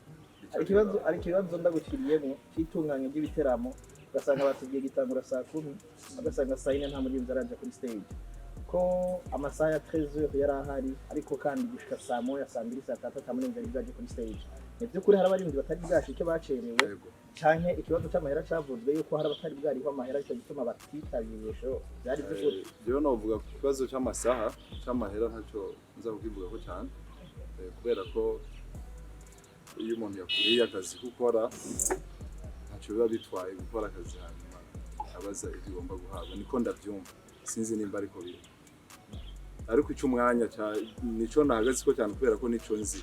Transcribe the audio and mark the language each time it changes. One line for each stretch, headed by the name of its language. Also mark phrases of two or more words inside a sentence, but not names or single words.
Rundi: ari ikibazo ndagukiriyemo cy'itunganya ry'ibiteramo ugasanga batugiye gitangura saa 10 ugasanga saa 4 nta murinzi araje kuri stage ko amasaha ya 13h yari ahari ariko kandi gushika saa 1 saa 2 saa 3 nta murinzi araje kuri stage by'ukuri hari abarinzi batari bwashike bacerewe canke ikibazo cy'amahera cyavuzwe yuko hari abatari bwariho amahera cyo gituma batitabiriye show byari by'ukuri rero novuga ku kibazo cy'amasaha cy'amahera ntacyo nza kukivuga ko cyane kubera ko iyo umuntu yakuriye akazi gukora ntacyo biba bitwaye gukora akazi hanyuma abaza ibyo ugomba guhabwa niko ndabyumva sinzi nimba ariko biri ariko icyo umwanya nico nahagaze ko cyane kubera ko nico nzi